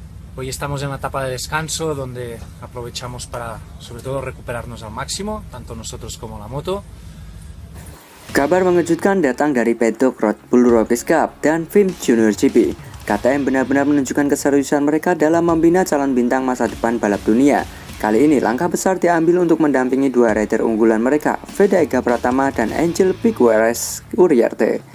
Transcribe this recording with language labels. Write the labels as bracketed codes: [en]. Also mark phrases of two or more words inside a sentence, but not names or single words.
[es] Hoy estamos en una etapa de descanso donde aprovechamos para, sobre todo, recuperarnos al máximo, tanto nosotros como la moto. [id] Kabar mengejutkan datang dari Pedok Red Bull Rockies Cup dan FIM Junior GP. KTM benar-benar menunjukkan keseriusan mereka dalam membina calon bintang masa depan balap dunia. Kali ini langkah besar diambil untuk mendampingi dua rider unggulan mereka, Veda Ega Pratama dan Angel Figueres Uriarte.